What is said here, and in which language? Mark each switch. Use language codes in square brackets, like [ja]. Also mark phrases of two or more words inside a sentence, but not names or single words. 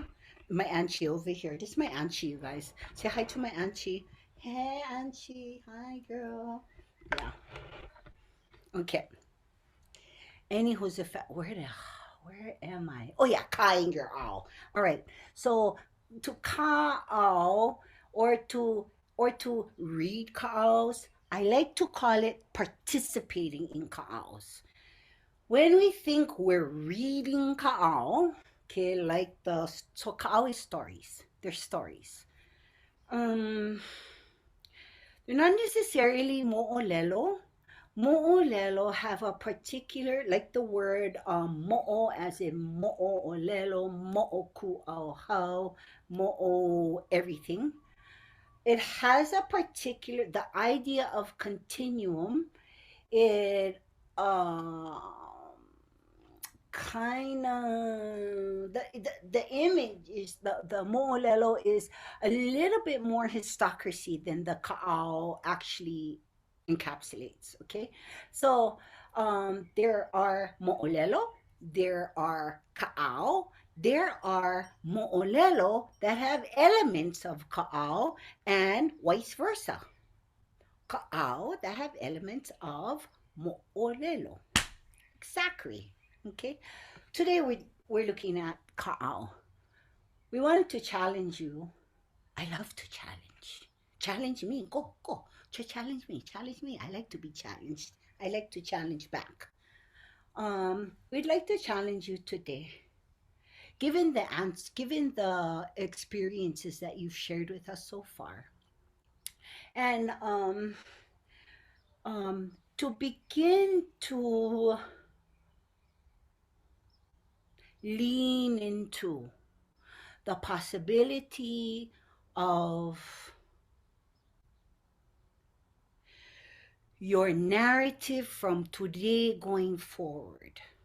[en] My auntie over here. This is my auntie, you guys. Say hi to my auntie. Hey, auntie. Hi, girl. Yeah. Okay. Anywho's where am I? Oh yeah, kaing your ao. All right. So to kaʻao or to read kaʻaos, I like to call it participating in kaʻaos. When we think we're reading kaʻao, okay, like so kaʻao is stories. They're stories. They're not necessarily mo'olelo. Mo'olelo have a particular, like the word mo'o as in mo'olelo, [haw] mo'oku au mo'o [en] everything. It has a particular, the idea of continuum, it kind of, the image is, the mo'olelo is a little bit more histocracy than the kaʻao actually encapsulates. Okay, so there are mo'olelo, there are kaʻao, there are mo'olelo that have elements of kaʻao and vice versa. Kaʻao that have elements of mo'olelo. Exactly. Okay. Today we're looking at kaʻao. We wanted to challenge you. I love to challenge. Challenge me. Go. Challenge me. Challenge me. I like to be challenged. I like to challenge back. We'd like to challenge you today. Given the experiences that you've shared with us so far, and to begin to lean into the possibility of your narrative from today going forward.